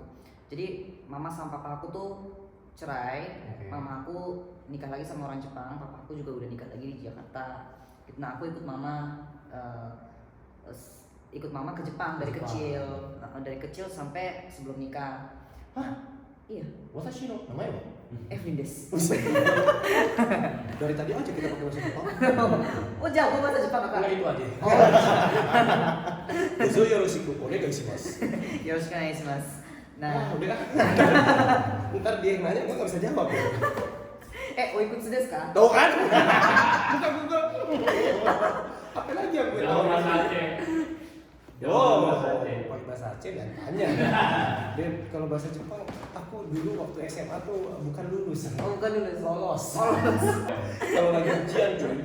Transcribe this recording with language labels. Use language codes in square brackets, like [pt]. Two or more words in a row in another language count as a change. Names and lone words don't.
[id] Jadi mama sama papa aku tuh cerai, mama aku nikah lagi sama orang Jepang, papa aku juga udah nikah lagi di Jakarta. Nah aku ikut mama ke Jepang dari kecil sampai sebelum nikah. Hah? Iya, [ja] 私 の 名前 は? Evelyn des. [id] Dari tadi aja kita pakai bahasa Jepang. Oh jago bahasa Jepang Enggak kakak. itu aja. [ja] どうぞ よろしく お願いします. よろしく お願いします. [id] Nah, Udah. Ntar dia yang nanya, gue gak bisa jawab ya. [ja] おいくつ です か? [id] Tahu kan? Bukan. Apa lagi yang gue tahu? Bahasa Aceh. Oh, Bahasa Aceh. pakai bahasa Aceh dan tanya. Dan kalau bahasa Jepang, aku dulu waktu SMA tuh bukan lulus. Oh bukan dulu, Lolos. Kalau lagi ujian cuy.